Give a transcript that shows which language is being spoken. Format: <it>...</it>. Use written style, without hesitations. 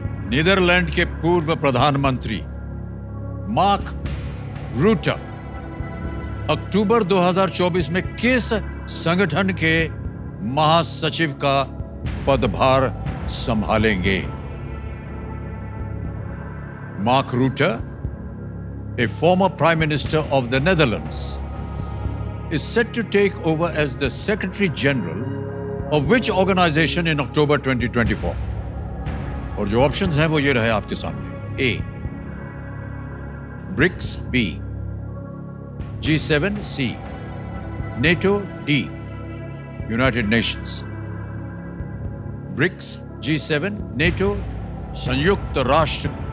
<hi>Netherlands के पूर्व प्रधानमंत्री मार्क रूटे अक्टूबर 2024 में किस संगठन के महासचिव का पदभार संभालेंगे?</hi> <en>Mark Rutte, a former Prime Minister of the Netherlands, is set to take over as the Secretary General of which organization in October 2024?</en> <hi>और जो ऑप्शंस हैं वो ये रहे आपके सामने। ए ब्रिक्स, बी G7, सी NATO, D United Nations. BRICS, G7, NATO, संयुक्त राष्ट्र।</hi>